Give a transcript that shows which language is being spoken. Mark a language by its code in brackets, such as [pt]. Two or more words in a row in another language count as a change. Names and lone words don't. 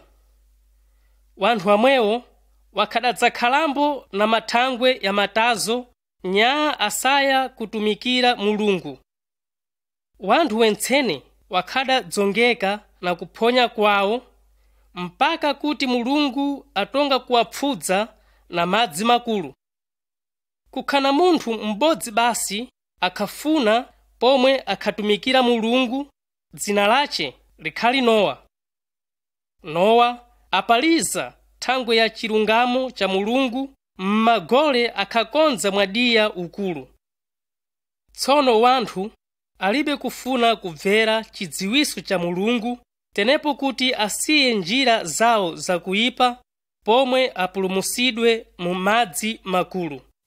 [seh] Wanthu amwewo wakhadadzakhalambo na mathangwe ya matazo nya asaya kutumikira Mulungu. Wanthu wentsene wakhadadzongeka na kuphonya kwawo, mpaka kuti Mulungu atonga kuwapfudza na madzi makulu. Kukhana munthu m'bodzi basi akhafuna pomwe akhatumikira Mulungu, dzina lace likhali Nowa. Nowa apaliza thangwe ya chilungamo cha Mulungu m'magole akhakonza mwadiya ukulu. Tsono wanthu alibe kufuna kubvera chidziwiso cha Mulungu, tenepo kuti asiye njira zawo zakuyipa pomwe apulumusidwe mu madzi makulu.